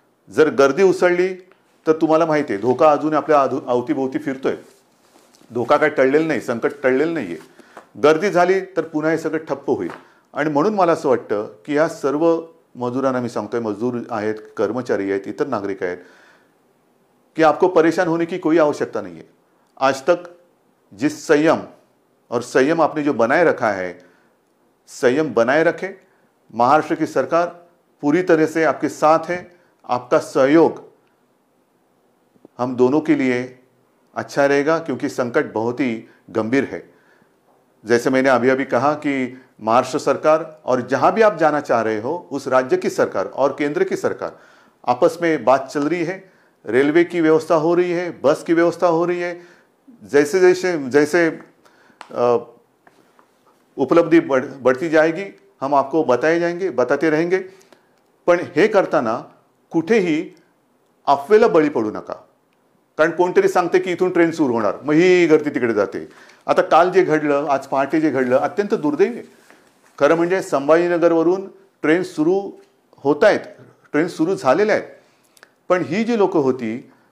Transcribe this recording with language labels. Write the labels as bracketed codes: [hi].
[mr] जर गर्दी उसळली तर तुम्हाला माहिती आहे धोका अजून आपल्या अवतीभोवती फिरतोय. धोका काय टळलेला नाही, संकट टळलेलं नाही आहे. गर्दी झाली तर पुन्हा हे सगळं ठप्प होईल. आणि म्हणून मला असं वाटतं की या सर्व मजुरांना मी सांगतोय, मजदूर आहेत, कर्मचारी आहेत, इतर नागरिक आहेत, [hi] कि आपको परेशान होने की कोई आवश्यकता नहीं है. आज तक जिस संयम आपने जो बनाए रखा है, संयम बनाए रखे. महाराष्ट्र की सरकार पूरी तरह से आपके साथ है. आपका सहयोग हम दोनों के लिए अच्छा रहेगा क्योंकि संकट बहुत ही गंभीर है. जैसे मैंने अभी कहा कि महाराष्ट्र सरकार और जहां भी आप जाना चाह रहे हो उस राज्य की सरकार और केंद्र की सरकार आपस में बात चल रही है. रेलवे की व्यवस्था हो रही है, बस की व्यवस्था हो रही है. जैसे उपलब्धि बढ़ती जाएगी हम आपको बताते रहेंगे. [mr] पण हे करताना कुठेही अफवेला बळी पडू नका. कारण कोणतरी सांगते की इथून ट्रेन सुरू होणार, मग ही गर्दी तिकडे जाते. आता काल जे घडलं, आज पहाटे जे घडलं, अत्यंत दुर्दैवी आहे. खरं म्हणजे संभाजीनगरवरून ट्रेन सुरू होत आहेत, ट्रेन सुरू झालेल्या आहेत. पण ही जी लोक होती